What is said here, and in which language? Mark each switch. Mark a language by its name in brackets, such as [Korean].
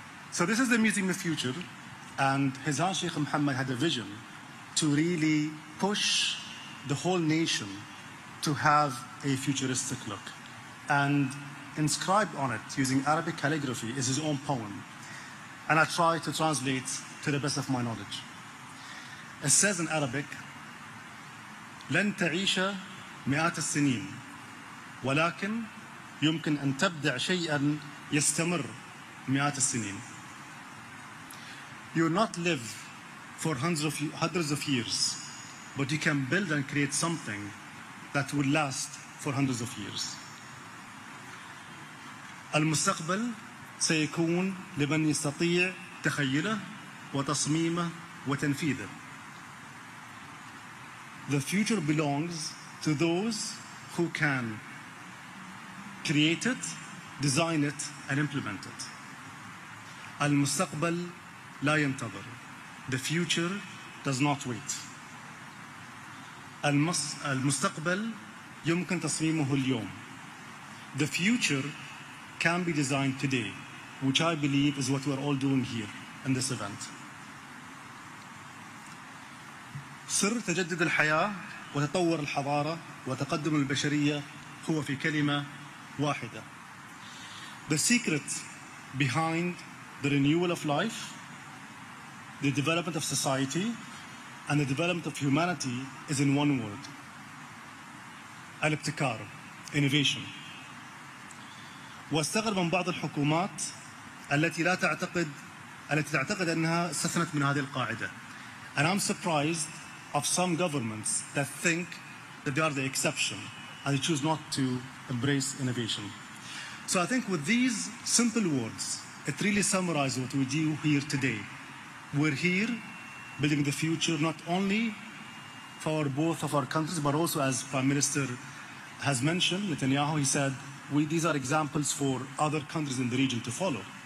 [English] So this is the Museum of the Future, and His Highness Sheikh Mohammed had a vision to really push the whole nation to have a futuristic look. And inscribed on it, using Arabic calligraphy, is his own poem. And I try to translate to the best of my knowledge. It says in Arabic, [Arabic] لن تعيش مئات السنين ولكن يمكن أن تبدع شيئا يستمر مئات السنين. [English] You will not live for hundreds of years, but you can build and create something that will last for hundreds of years. [Arabic] المستقبل سيكون لمن يستطيع تخيله وتصميمه وتنفيذه. [English] The future belongs to those who can create it, design it, and implement it. [Arabic] المستقبل لا ينتظر. [English] The future does not wait. [Arabic] المستقبل يمكن تصميمه اليوم. [English] The future can be designed today, which I believe is what we're all doing here in this event. [Arabic] سر تجدد الحياة وتطور الحضارة وتقدم البشرية هو في كلمة واحدة. [English] The secret behind the renewal of life, the development of society, and the development of humanity is in one word: الابتكار, innovation. [Arabic] واستغرب من بعض الحكومات التي تعتقد أنها استثنت من هذه القاعدة. [English] And I'm surprised of some governments that think that they are the exception and they choose not to embrace innovation. So I think with these simple words, it really summarizes what we do here today. We're here building the future not only for both of our countries, but also, as Prime Minister has mentioned, Netanyahu, he said, these are examples for other countries in the region to follow.